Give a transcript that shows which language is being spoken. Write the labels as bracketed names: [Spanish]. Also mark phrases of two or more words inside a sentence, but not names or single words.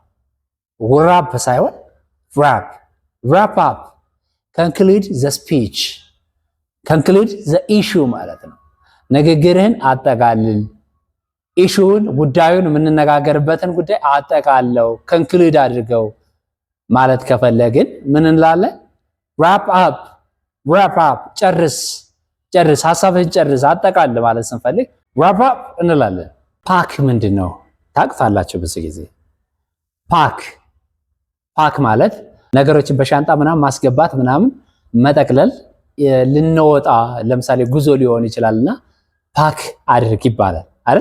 [Amharic] ራፕ ሳይሆን ራፕ። [English] wrap up conclude the speech, conclude the issue [Amharic] ማለት ነው። ንግግርህን አጠቃልል፣ ኢሹን ጉዳዩን የምንነጋገርበትን ጉዳይ አጠቃለው ኮንክሉድ አድርገው ማለት ከፈለግን ምን እንላለን? [English] wrap up [Amharic] ጨርስ ሐሳብህን ጨርስ አጠቃል ማለት ስንፈልግ [English] wrap up [Amharic] እንላለን። ፓክ ምንድነው ታውቃላችሁ? ብዙ ጊዜ ፓክ ማለት ነገሮችን በሻንጣ ምናምን ማስገባት ምናምን መጠቅለል ልንወጣ ለምሳሌ ጉዞ ሊሆን ይችላልና ፓክ አድርግ ይባላል አይደል?